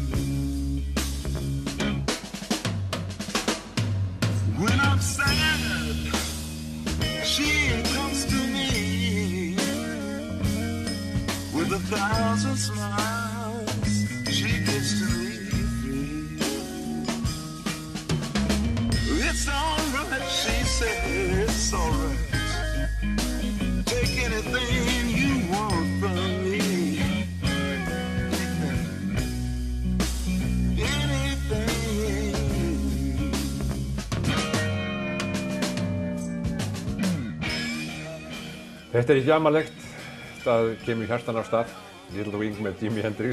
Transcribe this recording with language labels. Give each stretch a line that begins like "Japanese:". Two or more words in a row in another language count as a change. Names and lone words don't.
English: When I'm sad, she comes to me with 1,000 smiles. She gives to me free. It's alright, she said, it's alright. Take anything you want from me.
Icelandic: Þetta ekki amalegt, það kemur hjartan af stað, Little Wing með Jimi Hendrix.